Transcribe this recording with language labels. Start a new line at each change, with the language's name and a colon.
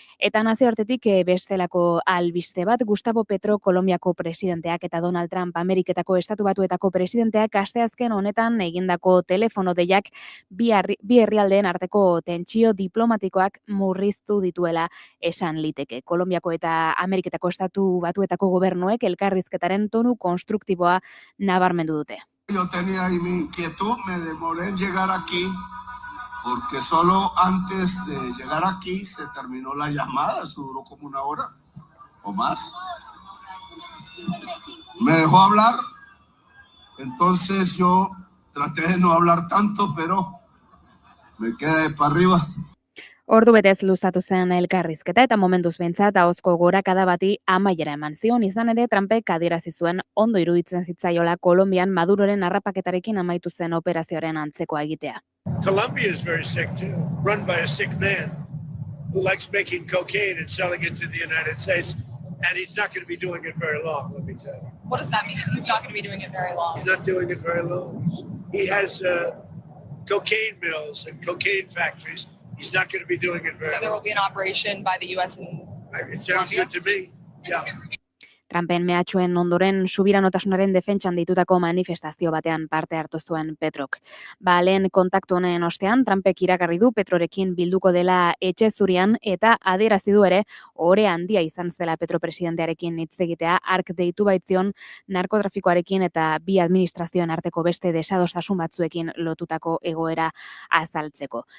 Basque: Eta nazioartetik bestelako albiste bat, Gustavo Petro Kolonbiako presidenteak eta Donald Trump Ameriketako Estatu Batuetako presidenteak asteazken honetan egindako telefono deiak bi herrialdeen arteko tentsio diplomatikoak murriztu dituela esan liteke. Kolonbiako eta Ameriketako Estatu Batuetako gobernuek elkarrizketaren tonu konstruktiboa nabarmendu dute.
Spanish: Yo tenía ahí mi inquietud, me demoré en llegar aquí porque solo antes de llegar aquí se terminó la llamada, eso duró como 1 hora o más. Me dejó hablar, entonces yo traté de no hablar tanto, pero me quedé para arriba.
Basque: Ordu betez luzatu zen elkarrizketa eta momentuz behintzat ahozko gorakada bati amaiera eman zion, izan ere Trumpek adierazi zuen ondo iruditzen zitzaiola Kolonbian Maduroren harrapaketarekin amaitu zen operazioaren antzekoa egitea.
English: Colombia is very sick too, run by a sick man who likes making cocaine and selling it to the United States, and he's not going to be doing it very long, let me tell you. What does that mean? He's not going to be doing it very long? He's not doing it very long. He has cocaine mills and cocaine factories. He's not going to be doing it very long. So there will be an operation by the U.S. in It sounds good to me. Yeah.
Basque: Trumpen mehatxuen ondoren subiranotasunaren defentsan ditutako manifestazio batean parte hartu zuen Petrok. Lehen kontaktu honen ostean, Trumpek iragarri du Petrorekin bilduko dela etxe zurian eta adierazi du ere ore handia izan zela Petro presidentearekin hitz egitea hark deitu baitzion narkotrafikoarekin eta bi administrazioen arteko beste desadostasun batzuekin lotutako egoera azaltzeko.